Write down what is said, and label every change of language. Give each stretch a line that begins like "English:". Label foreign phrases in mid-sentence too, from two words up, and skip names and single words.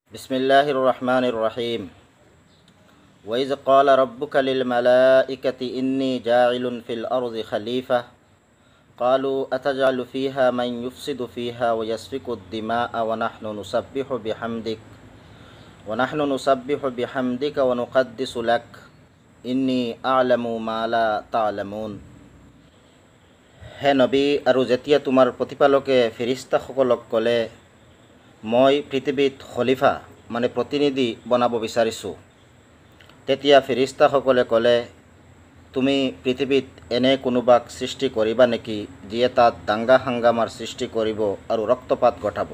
Arabic: بسم الله الرحمن الرحيم وإذ قال ربك للملائكة إني جاعل في الأرض خليفة قالوا أتجعل فيها من يفسد فيها ويسفك الدماء ونحن نسبح بحمدك ونقدس لك إني أعلم ما لا تعلمون.
Assamese: হে নবী, আৰু যেতিয়া তোমাৰ প্ৰতিপালকে ফেৰিস্তাসকলক ক'লে মই পৃথিৱীত খলিফা মানে প্ৰতিনিধি বনাব বিচাৰিছোঁ, তেতিয়া ফেৰিস্তাসকলে ক'লে তুমি পৃথিৱীত এনে কোনোবাক সৃষ্টি কৰিবা নেকি যিয়ে তাত দাঙ্গা হাংগামাৰ সৃষ্টি কৰিব আৰু ৰক্তপাত ঘটাব?